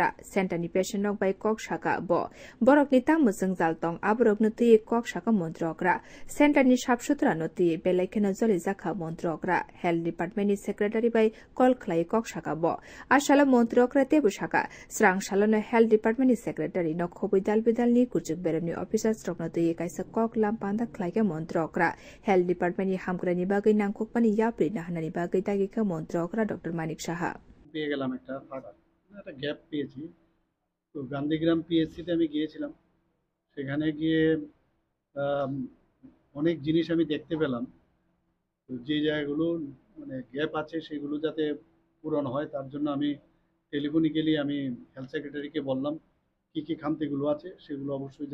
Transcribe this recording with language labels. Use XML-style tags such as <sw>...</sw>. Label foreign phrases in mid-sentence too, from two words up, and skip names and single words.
<trp>सेन्टरनि पेशेन्ट बै कक शाखा बरकनि तामु जोंजाल तं आबरकनो ती कक शाखा मंत्री अक्रा सेन्टरनि साफसुथरा नति बेलायखेनो जलि जाखा मंत्री अक्रा हेल्थ डिपार्टमेन्टनि सेक्रेटारि बै कल खलाय कक शाखा आशालो मंत्री अक्रा तेबु शाखा स्रांशालोनो हेल्थ डिपार्टमेन्टनि सेक्रेटारि न खबै दाल बिदालनि कुचुक बेरेमनि अफिसार स्ट्रकनो ती काइसा कक लाम पान्दा खलाय मंत्री अक्रा हेल्थ डिपार्टमेन्टनि हामग्रानि बागै नांकुक पानी याप्रि नाहानानि बागै दागिखा मंत्री अक्रा डॉक्टर मानिक साहा</trp> <bn>পেয়ে গেলাম একটা গ্যাপ পেয়েছি তো গান্ধীগ্রাম পিএসসিতে আমি গিয়েছিলাম সেখানে গিয়ে অনেক জিনিস আমি দেখতে পেলাম তো যে জায়গাগুলো মানে গ্যাপ আছে সেগুলো যাতে পূরণ হয় তার জন্য আমি টেলিফোনিক্যালি আমি হেলথ সেক্রেটারিকে বললাম কি কি খামতিগুলো আছে সেগুলো অবশ্যই</bn>